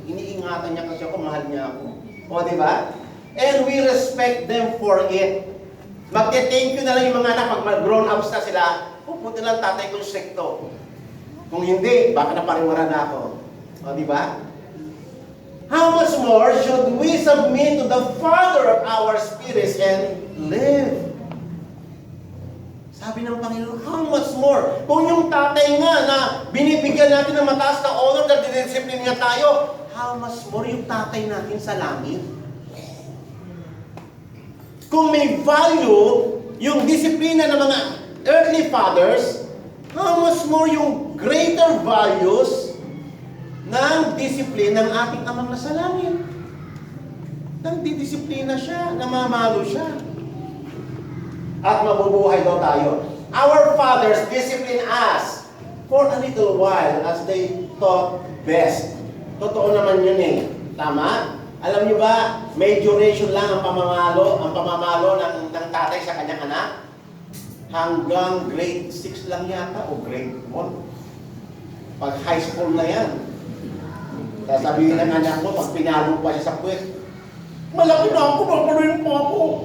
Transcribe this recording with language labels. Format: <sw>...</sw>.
<tl>Iniingatan niya kasi ako, mahal niya ako. O, di ba?</tl> <en>And we respect them for it.</en> <tl>Magte-thank you na lang yung mga anak, pag grown-ups na sila, pupunta lang tatay ko stricto. Kung hindi, baka napariwara na ako. O, di ba?</tl> <en>How much more should we submit to the Father of our spirits and live?</en> <tl>Sabi ng Panginoon,</tl> <en>how much more?</en> <tl>Kung yung tatay nga na binibigyan natin ng mataas na honor na dinidisipline nga tayo, how much more yung tatay natin sa langit? Kung may value yung disiplina ng mga earthly fathers,</tl> <en>how much more</en> <tl>yung greater values ng disiplina ng ating amang nasa langit. Nagdidisiplina siya, namamalo siya. At mabubuhay daw tayo.</tl> <en>Our fathers discipline us for a little while as they thought best.</en> <tl>Totoo naman yun eh. Tama? Alam niyo ba, may duration lang ang pamamalo ng tatay sa kanyang anak. Hanggang grade 6 lang yata o grade 1. Pag high school na yan. Sasabihin ng anak mo, pag pinalo pa siya sa puwet, malaki na ako, mapaluin mo ako.</tl>